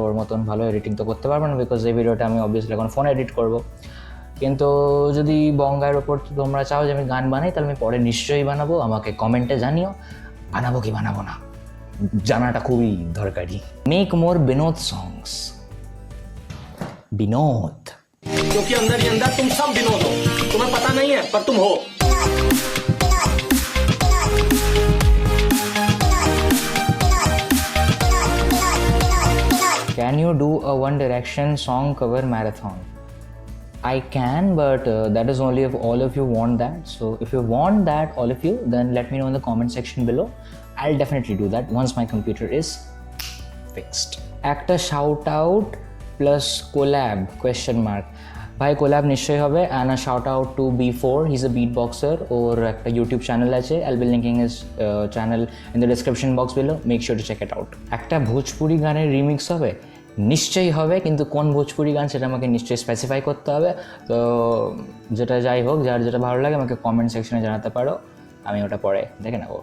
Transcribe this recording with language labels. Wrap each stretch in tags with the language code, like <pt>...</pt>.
<bn>ওর মতন ভালো এডিটিং তো করতে পারবো না, বিকজ এই ভিডিওটা আমি অবভিয়াসলি এখন ফোনে এডিট করবো। কিন্তু যদি বঙ্গাইয়ের ওপর তোমরা চাও যে আমি গান বানাই তাহলে আমি পরে নিশ্চয়ই বানাবো। আমাকে কমেন্টে জানিও বানাবো কি বানাবো না, জানাটা খুবই দরকারি।</bn> <en>Make more Binod songs. Binod,</en> <hi>क्योंकि अंदर ही अंदर तुम सब विनोद हो, तुम्हें पता नहीं है पर तुम हो।</hi> <en>Can you do a One Direction song cover marathon? I can, but that is only if all of you want that. So if you want that, all of you, then let me know in the comment section below. I'll definitely do that once my computer is fixed. Actor shout out plus collab question mark.</en> <bn>ভাই collab নিশ্চয়ই হবে।</bn> <en>And shout out to B4, he is a bit boxer.</en> <bn>ওর একটা YouTube channel আছে,</bn> <en>I'll be linking his channel in the description box below, make sure to check it out.</en> <bn>একটা ভোজপুরি গানের remix হবে, নিশ্চয়ই হবে, কিন্তু কোন ভোজপুরি গান সেটা আমাকে নিশ্চয়ই স্পেসিফাই করতে হবে। তো যেটা যাই হোক, যার যেটা ভালো লাগে আমাকে কমেন্ট সেকশনে জানাতে পারো, আমি ওটা পরে দেখে নেবো।</bn>